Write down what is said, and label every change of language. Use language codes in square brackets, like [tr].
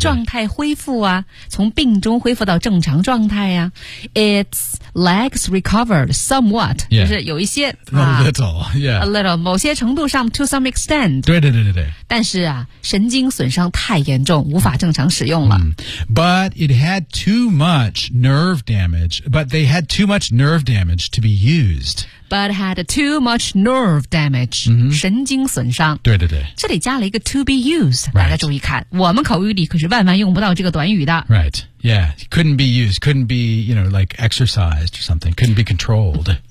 [zh] 状态恢复啊从病中恢复到正常状态啊 [en] Its legs recovered somewhat、 yeah. [zh] 就是有一些 [en] A little、yeah. A little [zh] 某些程度上 [en] To some extent [zh] 对对对对对但是啊神经损伤太严重无法正常使用了、 [en] mm. But it had too much nerve damage But they had too much nerve damage to be used. But had too much nerve damage,、 mm-hmm. [zh] 神经损伤。对对对。这里加了一个 [en] to be used,、 right. [zh] 大家注意看。我们口语里可是万万用不到这个短语的。 [en] Right, yeah, couldn't be used, couldn't be, you know, like exercised or something, couldn't be controlled.